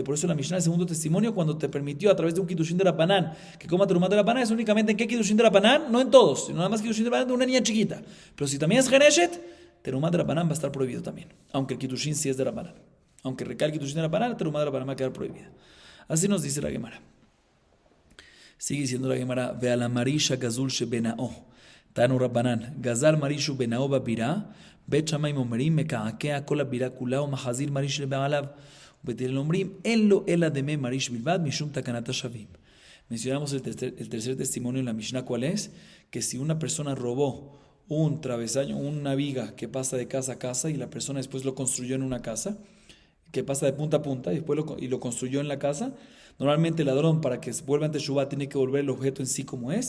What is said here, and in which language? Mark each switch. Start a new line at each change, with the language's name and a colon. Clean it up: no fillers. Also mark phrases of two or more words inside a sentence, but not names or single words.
Spanish: Por eso la Mishnah, el segundo testimonio, cuando te permitió a través de un Kiddushin de Rabbanán que coma terumá de Rabbanán, es únicamente en qué Kiddushin de Rabbanán, no en todos, sino nada más Kiddushin de Rabbanán de una niña chiquita. Pero si también es Jereshet, terumá de Rabbanán va a estar prohibido también, aunque el Kiddushin sí es de Rabbanán. Aunque recae el Kiddushin de Rabbanán, el terumá de Rabbanán va a quedar prohibida. Así nos dice la Gemara. Sigue diciendo la Gemara, ve a la
Hebrew: המריש הגזול שבנאו, תנו רבנן, גזל מריש ובנאו בבירה, בית שמאי אומרים מקעקע כל הבירה כולה ומחזיר מריש לבעליו ובית הלל אומרים אין לו אלא דמי מריש בלבד משום תקנת השבים.
Spanish: Mencionamos el tercer testimonio en la Mishnah, ¿cuál es? Que si una persona robó un travesaño, una viga que pasa de casa a casa y la persona después lo construyó en una casa, que pasa de punta a punta y después lo construyó en la casa, normalmente el ladrón, para que vuelva ante Shubá, tiene que volver el objeto en sí como es.